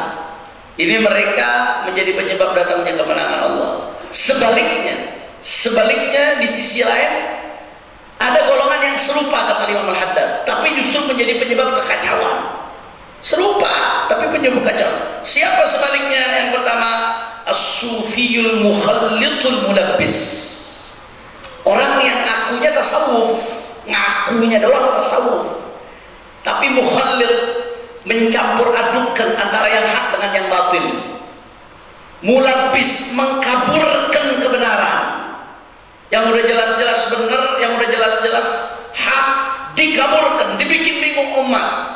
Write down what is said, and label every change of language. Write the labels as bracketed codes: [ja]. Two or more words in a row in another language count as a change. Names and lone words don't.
[id] Ini mereka menjadi penyebab datangnya kemenangan Allah. Sebaliknya di sisi lain ada golongan yang serupa kata Imam Al-Haddad, tapi justru menjadi penyebab kekacauan. Serupa tapi penyebab kacau. Siapa sebaliknya? Yang pertama, [ar] الصوفي المخلط الملبس. [id] Orang yang ngakunya tasawuf, ngakunya doang tasawuf, tapi mukhallit, mencampur adukkan antara yang hak dengan yang batil. Mulabbis, mengkaburkan kebenaran. Yang udah jelas-jelas benar, yang udah jelas-jelas hak, dikaburkan, dibikin bingung umat.